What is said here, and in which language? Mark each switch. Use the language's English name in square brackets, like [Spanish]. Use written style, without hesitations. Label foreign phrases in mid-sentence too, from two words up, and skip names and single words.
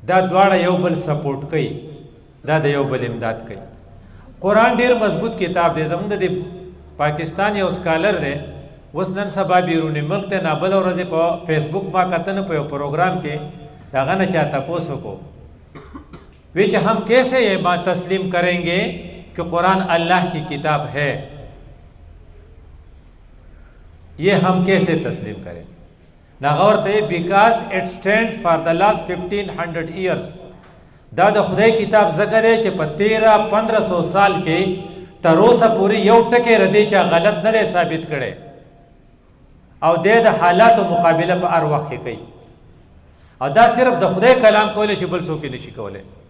[Pashto] دا دواړه یو بل سپورټ کوي، دا د یو بل امداد کوي. قرآن ډیر مضبوط کتاب دی. زموږ د پاکستان یو سکالر دی، اوس نن سبا بیرون ملک ته نابل ورځې په فیسبوک ما کتنه په یو پروګرام کې د هغه نه چا تپوس وکړو، وی چې [Urdu] ہم کیسے یہ بات تسلیم کریں گے کہ قرآن اللہ کی کتاب ہے، یہ ہم کیسے تسلیم کریں؟ [Pashto] ناغور ته [English] because it stands for the last 1500 years. [Pashto] دا د خدای کتاب ذکر ہے چې په 1300-1500 سال کې تر اوسه پورې یو ټکی ردی چا غلط نه دی ثابت کړي، او د حالاتو مقابله په هر وخت کې کوي. او دا صرف د خدای کلام کولی شي، بل څوک نشي کولی.